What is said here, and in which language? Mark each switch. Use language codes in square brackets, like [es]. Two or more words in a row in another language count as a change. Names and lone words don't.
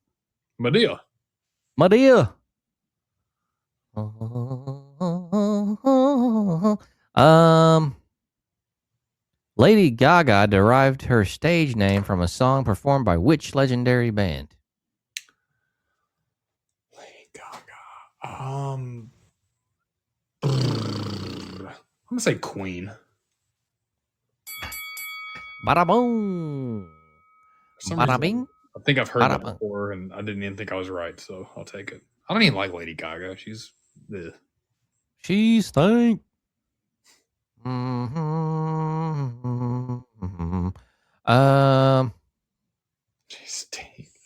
[en] Lady Gaga derived her stage name from a song performed by which legendary band? Lady Gaga. I'm gonna say Queen. Bada boom. Bada bing. I think I've heard that before, and I didn't even think I was right, so I'll take it. I don't even like Lady Gaga. She's ugh. She stank. She stank.